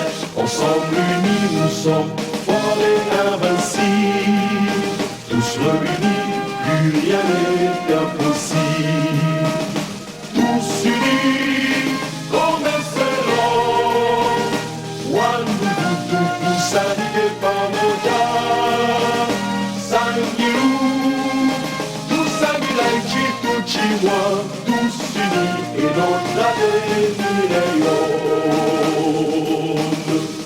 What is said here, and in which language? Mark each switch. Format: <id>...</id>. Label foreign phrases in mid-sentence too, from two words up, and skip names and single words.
<fr>Ensemble unis, nous sommes forts et invincibles. Tous réunis, plus rien n'est impossible. Tous unis comme un seul homme.</fr> <sw>Wandukutu kusanyike pamoja.</sw> <cjk>Sangilu, tusangila nchi tuchimwa.</cjk> <fr>Tous unis et notre avenir est rose.</fr>